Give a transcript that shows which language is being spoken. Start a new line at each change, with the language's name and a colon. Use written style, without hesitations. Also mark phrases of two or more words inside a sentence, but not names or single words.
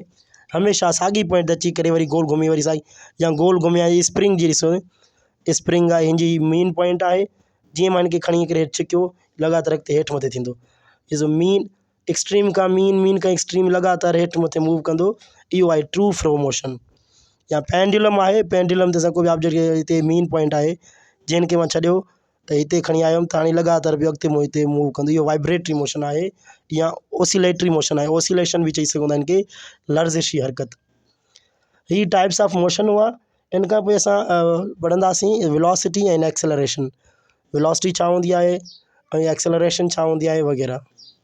Sindhi: हमेशह साॻी पॉइंट ते अची करे वरी गोल घुमी वरी साॻी, या गोल घुमिया, इहा स्प्रिंग जी ॾिसो, स्प्रिंग आहे, हिनजी
English: main point
Sindhi: आहे, जीअं मां हिनखे खणी करे छिकियो लगातार अॻिते हेठि मथे थींदो, इहो
English: mean extreme
Sindhi: खां मीन खां एक्सट्रीम लगातार हेठि मथे मूव कंदो, इहो आहे
English: true flow motion.
Sindhi: या पेंडुलम आहे, पेंडुलम ते असां कोई बि ऑब्जेक्ट हिते
English: main point
Sindhi: आहे, जंहिंखे मां छॾियो त हिते खणी आयुमि त हाणे लगातार बि अॻिते हिते मूव कंदो, इहो
English: vibratory motion
Sindhi: आहे, या
English: oscillatory motion
Sindhi: आहे, ओसिलेशन बि चई सघंदा आहिनि कि लर्ज़िशी हरकत। ही
English: types of motion
Sindhi: हुआ। इन खां पोइ असां पढ़ंदासीं
English: velocity and acceleration,
Sindhi: वेलोसिटी छा हूंदी आहे ऐं एक्सेलरेशन छा हूंदी आहे वग़ैरह।